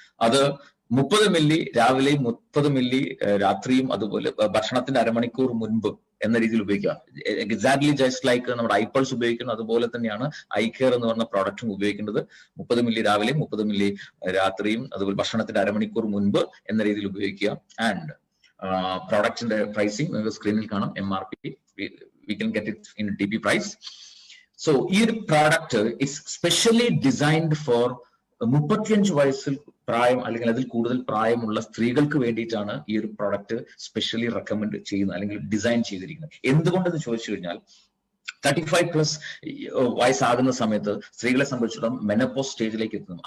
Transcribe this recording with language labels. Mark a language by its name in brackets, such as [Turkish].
[Malayalam] അത് 30 മില്ലി രാവിലെയും 30 മില്ലി രാത്രിയും, അതുപോലെ ഭക്ഷണത്തിന്റെ അരമണിക്കൂർ മുൻപ് എന്ന രീതിയിൽ ഉപയോഗിക്കുക. [English] exactly just like [Malayalam] നമ്മുടെ ഐപ്പൾസ് ഉപയോഗിക്കുന്നത് അതുപോലെ തന്നെയാണ് ഐ കെയർ എന്ന് പറഞ്ഞ പ്രോഡക്റ്റും ഉപയോഗിക്കേണ്ടത്. 30 മില്ലി രാവിലെയും 30 മില്ലി രാത്രിയും, അതുപോലെ ഭക്ഷണത്തിന്റെ അരമണിക്കൂർ മുൻപ് എന്ന രീതിയിൽ ഉപയോഗിക്കുക. ആൻഡ് പ്രോഡക്റ്റിന്റെ പ്രൈസിങ് നിങ്ങൾക്ക് സ്ക്രീനിൽ കാണാം. [English] MRP, we can get it in DP price. [Malayalam] So ഈ ഒരു product [English] is specially designed for [Malayalam] 35 വയസ്സിൽ പ്രായം അല്ലെങ്കിൽ അതിൽ കൂടുതൽ പ്രായമുള്ള സ്ത്രീകൾക്ക് വേണ്ടിയിട്ടാണ് ഈ ഒരു പ്രോഡക്റ്റ് സ്പെഷ്യലി റെക്കമെൻഡ് ചെയ്യുന്നത് അല്ലെങ്കിൽ ഡിസൈൻ ചെയ്തിരിക്കുന്നത്. എന്തുകൊണ്ടെന്ന് ചോദിച്ചു കഴിഞ്ഞാൽ 35+ വയസ്സാകുന്ന സമയത്ത് സ്ത്രീകളെ സംബന്ധിച്ചിടത്തോളം മെനപ്പോസ് സ്റ്റേജിലേക്ക് എത്തുന്നു.